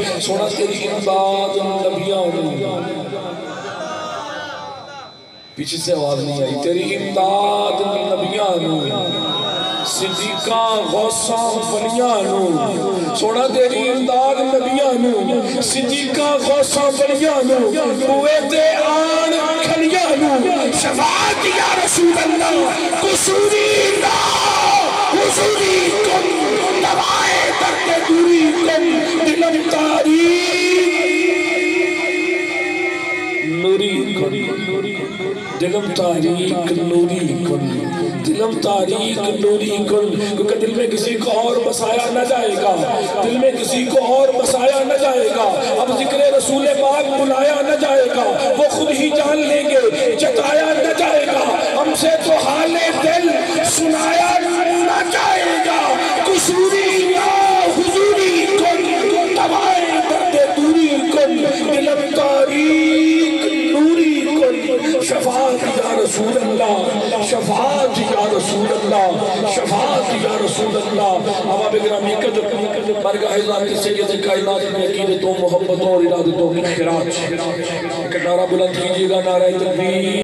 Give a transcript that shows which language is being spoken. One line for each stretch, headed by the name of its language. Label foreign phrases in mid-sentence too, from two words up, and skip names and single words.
Punjabi: سونا تیری امداد نبیاں ہوں،
Urdu: پیچھے سے آواز نہیں آئی،
Punjabi: تیری امداد نبیاں ہوں، صدیقہ غوثہ ولیاں ہوں. سونا تیری امداد نبیاں ہوں، صدیقہ غوثہ ولیاں ہوں، قوت آن کھلیاں ہوں.
Urdu: شفاعت یا رسول اللہ
Persian: قصوری اللہ حضوری کن دوائے درد دوری کن دلم تاریخ نوری کن دلم تاریخ نوری کن دلم تاریخ نوری کن.
Urdu: کیونکہ دل میں کسی کو اور بسایا نہ جائے گا، دل میں کسی کو اور بسایا نہ جائے گا. اب ذکر رسول پاک بلایا نہ جائے گا، وہ خود ہی جان لیں گے، جتایا نہ جائے گا. ہم سے تو حال دل سنایا نہ جائے گا.
Persian: قصوری یا حضوری کن دوائے درد دوری کن دلم تاریخ نوری کن.
Urdu: شفاعت یا رسول اللہ شفاعت یا رسول اللہ شفاعت یا رسول اللہ. احباب گرامی قدر برگاہ ذات سید کائنات میں عقیدتوں محبتوں اور ارادتوں کی خراج. ایک نعرہ بلند کیجیے گا، نعرہ تکبیر.